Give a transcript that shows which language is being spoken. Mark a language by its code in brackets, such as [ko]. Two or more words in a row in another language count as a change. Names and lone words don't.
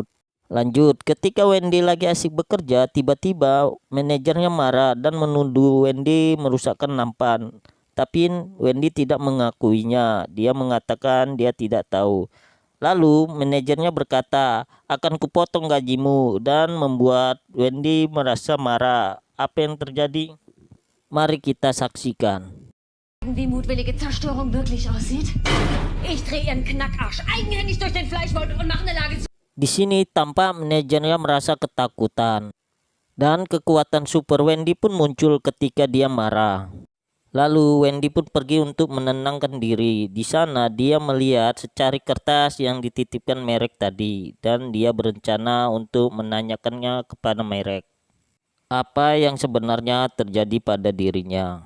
[id] Lanjut, ketika Wendy lagi asik bekerja, tiba-tiba manajernya marah dan menuduh Wendy merusakkan nampan. Tapi Wendy tidak mengakuinya. Dia mengatakan dia tidak tahu. Lalu manajernya berkata, "Akan kupotong gajimu," dan membuat Wendy merasa marah. Apa yang terjadi? Mari kita saksikan. [de] Wie mutwillige Zerstörung wirklich aussieht? Ich drehe ihren Knackarsch eigenhändig durch den Fleischwolf und mache eine Lage zu. [id] Di sini tampak manajernya merasa ketakutan. Dan kekuatan super Wendy pun muncul ketika dia marah. Lalu Wendy pun pergi untuk menenangkan diri. Di sana dia melihat secari kertas yang dititipkan Marek tadi dan dia berencana untuk menanyakannya kepada Marek apa yang sebenarnya terjadi pada dirinya.